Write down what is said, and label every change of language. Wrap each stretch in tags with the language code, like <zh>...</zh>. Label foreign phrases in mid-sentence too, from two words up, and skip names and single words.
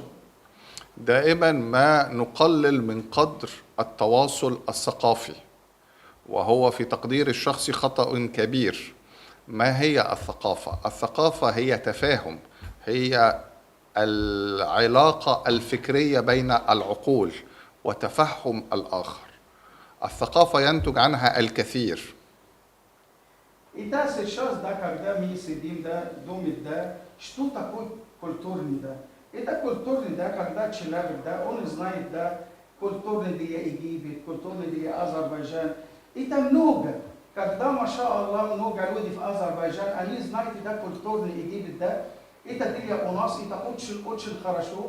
<ar>دائما ما نقلل من قدر التواصل الثقافي، وهو في تقدير الشخص خطأ كبير. ما هي الثقافة؟ الثقافة هي تفاهم، هي العلاقة الفكرية بين العقول وتفهم الآخر. الثقافة ينتج عنها الكثير.</ar> <ru>Это сейчас, да, когда мы сидим, да, думаем, да, что такое культурный, да. Это культурный, да, когда человек, да, он знает, да, культурный для Египет, культурный для Азербайджан. Это много. Когда,</ru> <ar>ما شاء الله,</ar> <ru>много людей в Азербайджан, они знают, да, культурный Египет, да, это для у нас, это очень хорошо.</ru>